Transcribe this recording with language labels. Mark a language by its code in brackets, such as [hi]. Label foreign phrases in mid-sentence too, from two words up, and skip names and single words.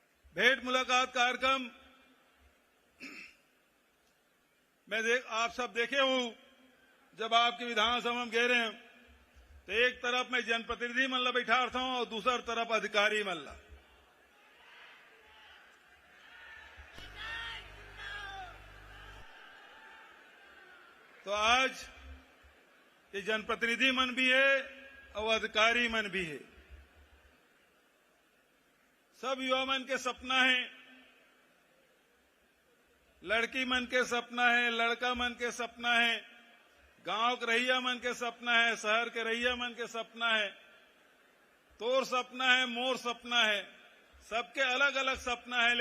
[hne] भेंट मुलाकात कार्यक्रम आप सब देखे हूं, जब आपकी विधानसभा में गए रहे तो एक तरफ मैं जनप्रतिनिधि मल्ला बैठा था और दूसरी तरफ अधिकारी मल्ला। तो आज ये जनप्रतिनिधि मन भी है और अधिकारी मन भी है। सब युवा मन के सपना है, लड़की मन के सपना है, लड़का मन के सपना है, गांव के रैया मन के सपना है, शहर के रैया मन के सपना है, तोर सपना है, मोर सपना है, सबके अलग अलग सपना है।